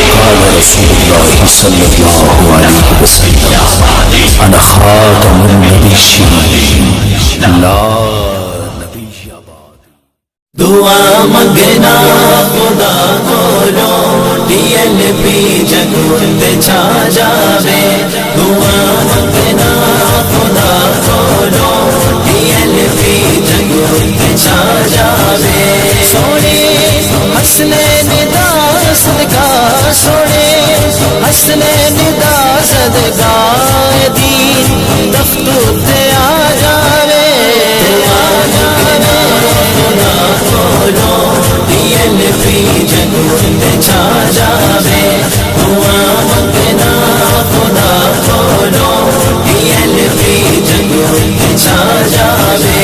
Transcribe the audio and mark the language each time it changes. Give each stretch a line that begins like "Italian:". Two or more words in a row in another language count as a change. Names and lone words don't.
Arabic: قال رسول الله صلى الله عليه وسلم انا خاتم النبيين لا نبي بعد.
Punjabi: دعا منگنا خدا کولو DLP جگت چھا جاوے. دعا منگنا خدا کولو DLP جگت چھا جاوے. سونے حسنین دا صدقہ سونے حسنین دا صدقہ دین تختو تے آ جاوے. کولو DLP جگت چھا جاوے. دعا منگنا خدا کولو DLP جگت چھا جاوے.